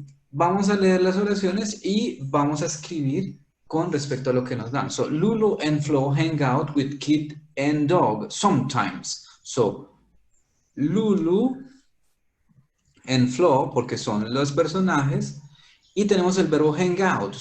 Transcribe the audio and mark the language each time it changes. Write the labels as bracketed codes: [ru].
[es] Vamos a leer las oraciones y vamos a escribir con respecto a lo que nos dan. [en] So, Lulu and Flo hang out with kid and dog sometimes. [es] So, Lulu and Flo, porque son los personajes, y tenemos el verbo hang out.